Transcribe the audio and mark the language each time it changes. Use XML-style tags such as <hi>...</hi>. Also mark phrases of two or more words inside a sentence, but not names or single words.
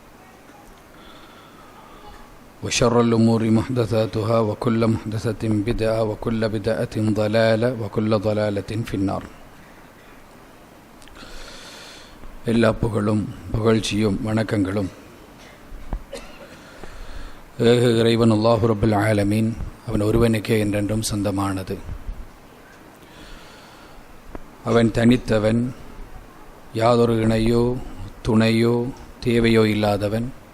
<ar>وشر الأمور محدثاتها وكل محدثة بدعة وكل بدعة ضلالة وكل ضلالة في النار.</ar> <ta>எல்லா புகழும் புகழ்ச்சியும் வணக்கங்களும் ஏக இறைவன்</ta> <ar>الله رب العالمين</ar> <ta>அவன் ஒருவனுக்கே என்றென்றும் சொந்தமானது. அவன் தனித்தவன், யாதொரு இணையோ துணையோ தேவையோ இல்லாதவன்.</ta>